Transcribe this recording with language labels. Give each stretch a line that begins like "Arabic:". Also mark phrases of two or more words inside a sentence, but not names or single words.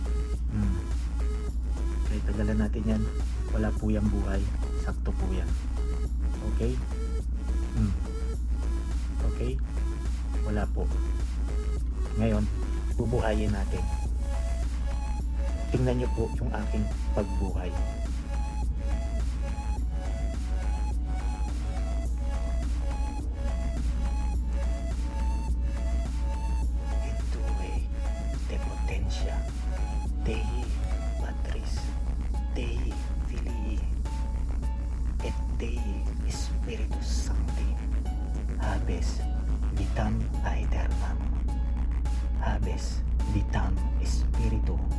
Filipino: Kahit tagalan natin yan, wala po yung buhay. Sakto po yan. Okay? Okay? Wala po. Ngayon, bubuhayin natin. Tingnan nyo po yung aking pagbuhay.
Latin: Intue de potentia Dei Patris Dei Filii et Dei Spiritus Sancti, habes vitam aeternam, habes vitam spiritu,